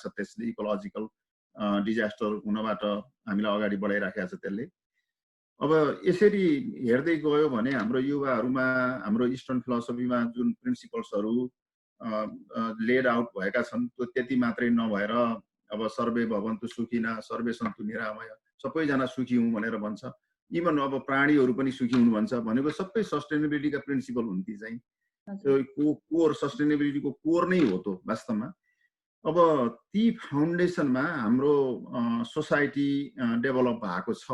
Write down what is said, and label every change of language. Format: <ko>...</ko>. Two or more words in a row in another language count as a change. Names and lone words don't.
<ne>त्यसले</ne> <en>ecological disaster</en> <ne>हुनबाट हामीलाई अगाडि बढाइराखेको छ त्यसले। अब यसरी हेर्दै गयो भने हाम्रो युवाहरूमा, हाम्रो</ne> <en>eastern philosophyमा</en> <ne>जुन प्रिन्सिपल्सहरू</ne> <en>laid out</en> <ne>भएका छन्, त्यो त्यति मात्रै नभएर अब</ne> <sa>सर्वे भवन्तु सुखिना, सर्वे सन्तु निरामय,</sa> <ne>सबैजना सुखी हुँ भनेर भन्छ। इभन अब प्राणीहरू पनि सुखी हुनु भन्छ भनेको सबै सस्टेनेबिलिटीका प्रिन्सिपल हुन्। ती चाहिँ कोर, सस्टेनेबिलिटीको कोर नै हो त्यो वास्तवमा। अब ती फाउन्डेसनमा हाम्रो</ne> <en>society develop</en> <ne>भएको छ।</ne>